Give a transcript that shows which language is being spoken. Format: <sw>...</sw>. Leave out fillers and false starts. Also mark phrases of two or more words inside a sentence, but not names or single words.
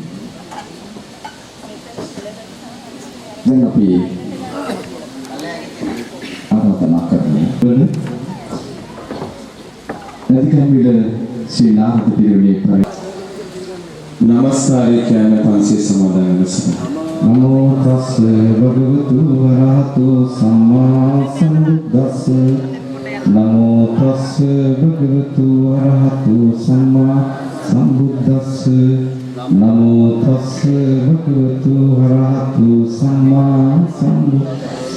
<si>දැන් අපි ආරාධනා කරන්නේ නදිකම්බිල ශ්‍රී නාරද පිරිවෙනේ නමස්කාරය කියන පන්සිල් සමාදන් වෙනසන.</si> <pi>නමෝ තස්ස භගවතු වරහතෝ සම්මා සම්බුද්දස්ස නමෝ තස්ස භගවතු වරහතෝ සම්මා සම්බුද්දස්ස නමෝ තස්ස භගවතු වරහතෝ සම්මා සම්බුද්දස්ස</pi>